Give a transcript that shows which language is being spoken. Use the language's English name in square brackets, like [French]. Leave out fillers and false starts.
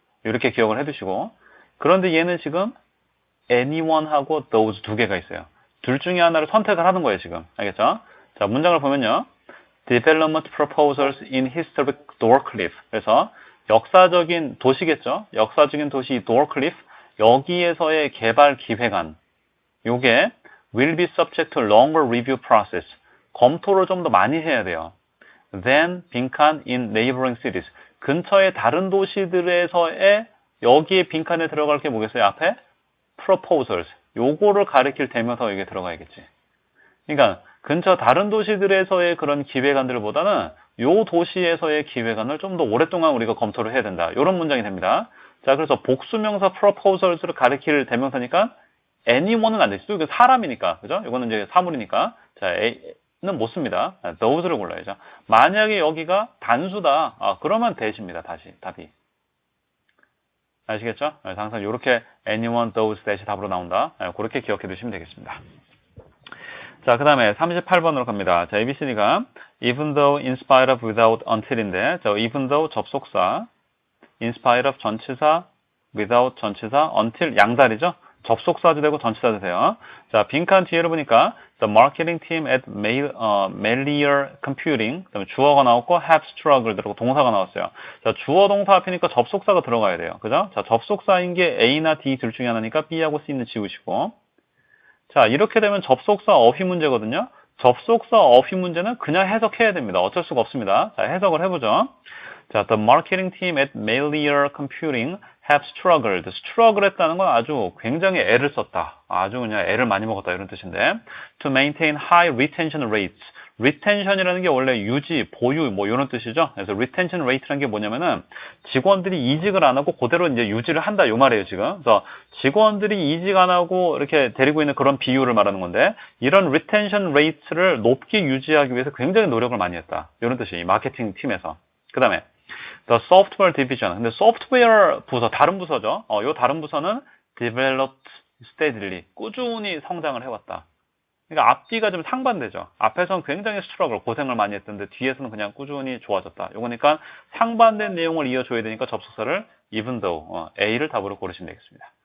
[Korean] 이렇게 기억을 해두시고 그런데 얘는 지금 anyone하고 those 두 개가 있어요. 둘 중에 하나를 선택을 하는 거예요. 지금 알겠죠? 자, 문장을 보면요. [English] Development proposals in historic Dorcliffe. [Korean] 그래서 역사적인 도시겠죠? 역사적인 도시 Dorcliffe 여기에서의 개발 기획안 요게 [English] will be subject to longer review process. [Korean] 검토를 좀 더 많이 해야 돼요. [English] Then 빈칸 in neighboring cities. [Korean] 근처의 다른 도시들에서의 여기에 빈칸에 들어갈 게 뭐겠어요? 앞에 proposals. 요거를 가리킬 대명사가 여기에 들어가야겠지. 그러니까 근처 다른 도시들에서의 그런 기획안들보다는 요 도시에서의 기획안을 좀 더 오랫동안 우리가 검토를 해야 된다. 이런 문장이 됩니다. 자, 그래서 복수명사 proposals를 가리킬 대명사니까 anyone은 안 되죠. 이거 사람이니까. 그죠? 이거는 이제 사물이니까. 자, A는 못 씁니다. those를 골라야죠. 만약에 여기가 단수다. 그러면 that입니다. 다시 답이. 아시겠죠? 그래서 항상 이렇게 anyone, those, that이 답으로 나온다. 그렇게 기억해 두시면 되겠습니다. 자, 그 다음에 38번으로 갑니다. 자, ABCD가 even though, in spite of, without, until인데 자, even though 접속사, in spite of 전치사, without 전치사, until 양다리죠? 접속사도 되고 전치사도 돼요. 자, 빈칸 뒤에를 보니까 [English] the marketing team at Melior Computing, [Korean] 그다음에 주어가 나왔고 [English] have struggled [Korean] 들어가고 동사가 나왔어요. 자, 주어 동사 앞이니까 접속사가 들어가야 돼요. 그죠? 자, 접속사인 게 A나 D 둘 중에 하나니까 B하고 C는 지우시고. 자, 이렇게 되면 접속사 어휘 문제거든요. 접속사 어휘 문제는 그냥 해석해야 됩니다. 어쩔 수가 없습니다. 자, 해석을 해보죠. [English] 자, the marketing team at Melior Computing have struggled. [Korean] struggle 했다는 건 아주 굉장히 애를 썼다. 아주 그냥 애를 많이 먹었다 이런 뜻인데 [English] to maintain high retention rates. [Korean] retention이라는 게 원래 유지, 보유 뭐 이런 뜻이죠. 그래서 retention rate라는 게 뭐냐면은 직원들이 이직을 안 하고 그대로 이제 유지를 한다 이 말이에요, 지금. 그래서 직원들이 이직 안 하고 이렇게 데리고 있는 그런 비율을 말하는 건데 이런 retention rate를 높게 유지하기 위해서 굉장히 노력을 많이 했다. 이런 뜻이에요. 이 마케팅 팀에서. 그다음에 [English] The software division. [Korean] 근데 소프트웨어 부서, 다른 부서죠. 요 다른 부서는 [English] developed steadily. [Korean] 꾸준히 성장을 해왔다. 그러니까 앞뒤가 좀 상반되죠. 앞에서는 굉장히 스트러글, 고생을 많이 했던데 뒤에서는 그냥 꾸준히 좋아졌다. 요거니까 상반된 내용을 이어줘야 되니까 접속사를 even though, A를 답으로 고르시면 되겠습니다.